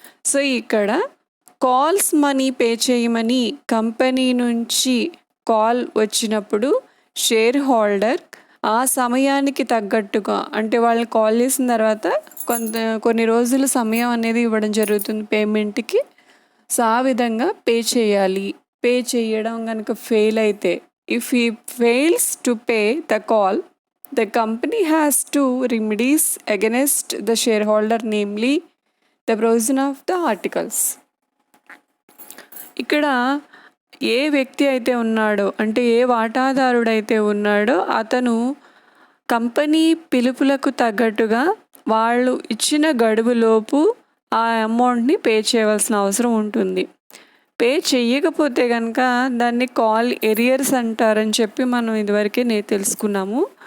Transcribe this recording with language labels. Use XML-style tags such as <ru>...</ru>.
<te>So ఇక్కడ calls money pay చేయమని company నుంచి కాల్ వచ్చినప్పుడు షేర్ హోల్డర్ ఆ సమయానికి తగ్గట్టుగా అంటే వాళ్ళు కాల్ చేసిన తర్వాత కొన్ని రోజుల సమయం అనేది ఇవ్వడం జరుగుతుంది పేమెంట్కి. సో ఆ విధంగా పే చేయాలి. పే చేయడం కనుక ఫెయిల్ అయితే</te> <en>If he fails to pay the call, the company has two remedies against the shareholder, namely the provision of the articles. ఇక్కడ</en> <te>ఏ వ్యక్తి అయితే ఉన్నాడో, అంటే ఏ వాటాదారుడైతే ఉన్నాడో అతను కంపెనీ పిలుపులకు తగ్గట్టుగా వాళ్ళు ఇచ్చిన గడువులోపు ఆ అమౌంట్ని పే చేయవలసిన అవసరం ఉంటుంది. పే చెయ్యకపోతే కనుక దాన్ని కాల్ ఎరియర్స్ అంటారని చెప్పి మనం ఇదివరకే తెలుసుకున్నాము.</te>